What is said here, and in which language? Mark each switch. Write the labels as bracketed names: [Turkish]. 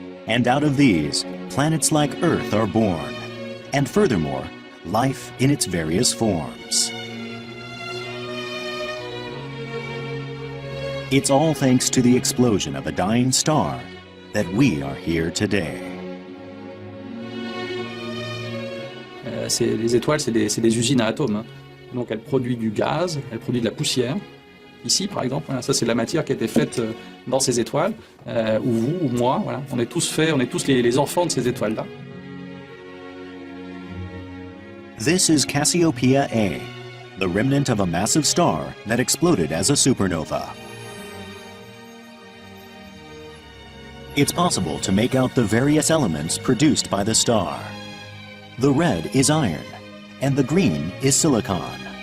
[English] And out of these, planets like Earth are born, and furthermore, life in its various forms. It's all thanks to the explosion of a dying star that we are here today. [French] Les étoiles, c'est des usines à atomes. Hein. Donc elles produisent du gaz, elles produisent de la poussière. Ici, par exemple, voilà, ça c'est la matière qui a été faite dans ces étoiles. Ou vous, ou moi, voilà. On est tous les enfants de ces étoiles-là. [English] This is Cassiopeia A, the remnant of a massive star that exploded as a supernova. It's possible to make out the various elements produced by the star. The red is iron, and the green is silicon.